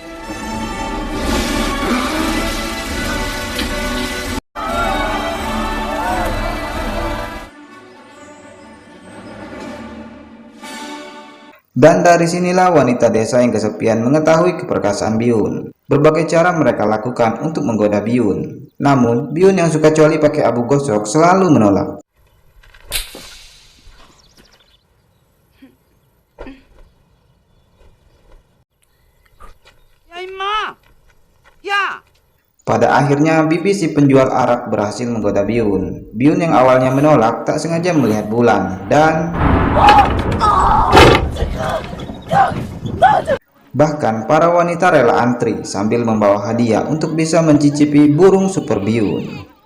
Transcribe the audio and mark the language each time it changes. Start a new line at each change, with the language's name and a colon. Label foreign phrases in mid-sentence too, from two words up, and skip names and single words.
Indonesian: Dan dari sinilah wanita desa yang kesepian mengetahui keperkasaan Biyun. Berbagai cara mereka lakukan untuk menggoda Biyun. Namun, Biyun yang suka coli pakai abu gosok selalu menolak.
Korean: 야, 임마! 야!
Indonesian: Pada akhirnya, bibi si penjual arak berhasil menggoda Biyun. Biyun yang awalnya menolak tak sengaja melihat bulan dan bahkan para wanita rela antri sambil membawa hadiah untuk bisa mencicipi burung super Biyun.